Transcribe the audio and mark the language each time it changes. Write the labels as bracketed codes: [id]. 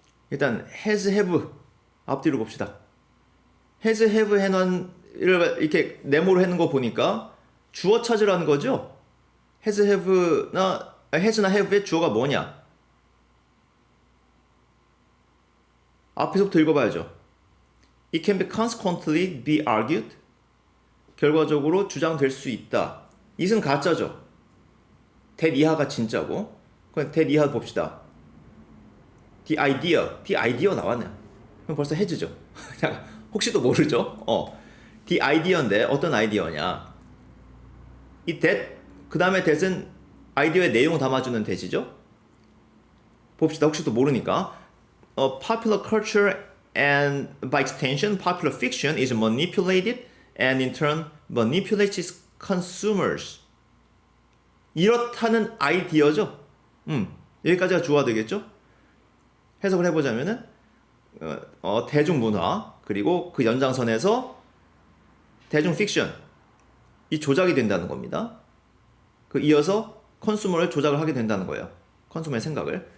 [ko] 일단 has, have 앞뒤로 봅시다. has, have 해놓은 이렇게 네모로 해놓은 거 보니까 주어 찾으라는 거죠. has, have나 have의 주어가 뭐냐? 앞에서부터 읽어봐야죠. [en] It can be consequently be argued. [ko] 결과적으로 주장될 수 있다. it은 가짜죠. that 이하가 진짜고. 그럼 that 이하 봅시다. the idea 나왔네요. 그럼 벌써 has죠. 혹시도 모르죠. the idea인데 어떤 아이디어냐? 이 that 그 다음에 that은 아이디어의 내용을 담아주는 that이죠. 봅시다. 혹시도 모르니까. [en] Popular culture and by extension popular fiction is manipulated and in turn manipulates its consumers. [ko] 이렇다는 아이디어죠. 여기까지가 주어가 되겠죠. 해석을 해보자면은 대중문화 그리고 그 연장선에서 대중 픽션 이 조작이 된다는 겁니다. 그 이어서 컨슈머를 조작을 하게 된다는 거예요. 컨슈머의 생각을.